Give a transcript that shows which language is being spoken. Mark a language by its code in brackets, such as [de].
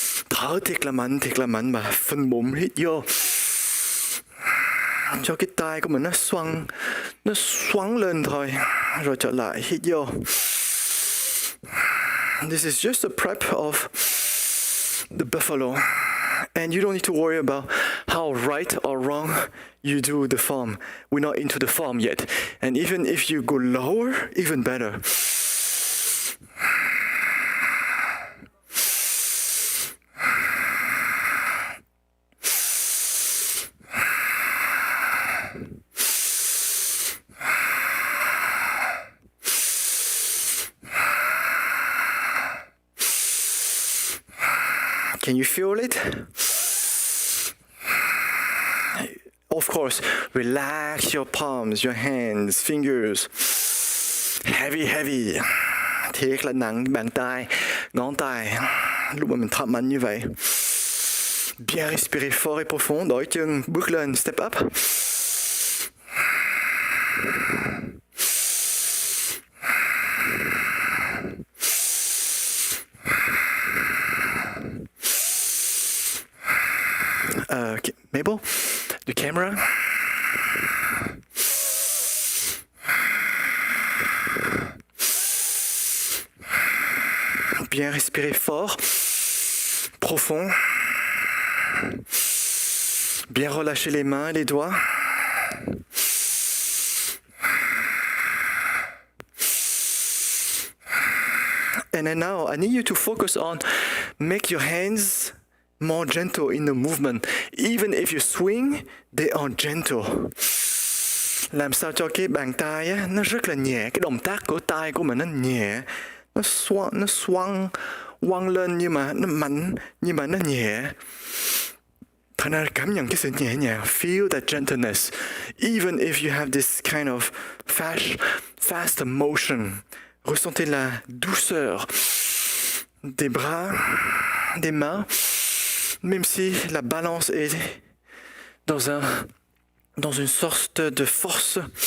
[vi] Thở thiệt là mạnh mà phân bụng, hít vô. Cho cái tai của mình nó xoắn lên thôi, rồi trở lại, hít vô. [en] This is just a prep of the buffalo. And you don't need to worry about how right or wrong you do the form. We're not into the form yet. And even if you go lower, even better. Can you feel it? Of course, relax your palms, your hands, fingers. Heavy, heavy. [vi] Thiệt là nặng bàn tay, ngón tay. Lúc mà mình thở mạnh như vậy. [fr] Bien respirer fort et profond. [vi] Đổi chân, bước lên, [en] step up. Mabel, the camera. [fr] Bien respirer fort, profond. Bien relâcher les mains et les doigts. [en] And then now I need you to focus on make your hands more gentle in the movement. Even if you swing, they are gentle. [vi] Làm sao cho cái bàn tay á, nó rất là nhẹ. Cái động tác của tay của mình nó nhẹ. Nó xoang quăng lên nhưng mà nó mạnh, nhưng mà nó nhẹ. Thật ra cảm nhận cái sự nhẹ nhàng. [en] Feel that gentleness. Even if you have this kind of fast motion. [fr] Ressentez la douceur des bras, des mains. Même si la balance est dans une sorte de force.